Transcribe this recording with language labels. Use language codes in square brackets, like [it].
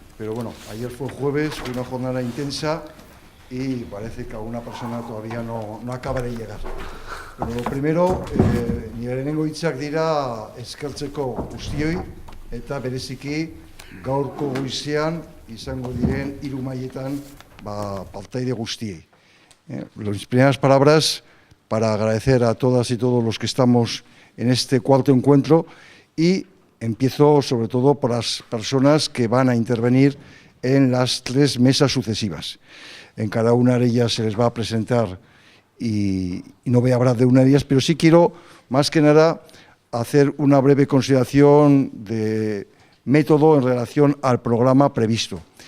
[es] pero bueno, ayer fue jueves, fue una jornada intensa y parece que alguna persona todavía no acaba de llegar. Pero lo primero, [eu] nire lehenengo hitzak dira eskertzeko guztioi eta bereziki gaurko goizean izango diren 3 mailetan partaide guztiei. [es] Las primeras palabras para agradecer a todas y todos los que estamos en este cuarto encuentro y empiezo sobre todo por las personas que van a intervenir en las 3 mesas sucesivas. En cada una de ellas se les va a presentar y no voy a hablar de una de ellas, pero sí quiero más que nada hacer una breve consideración de método en relación al programa previsto.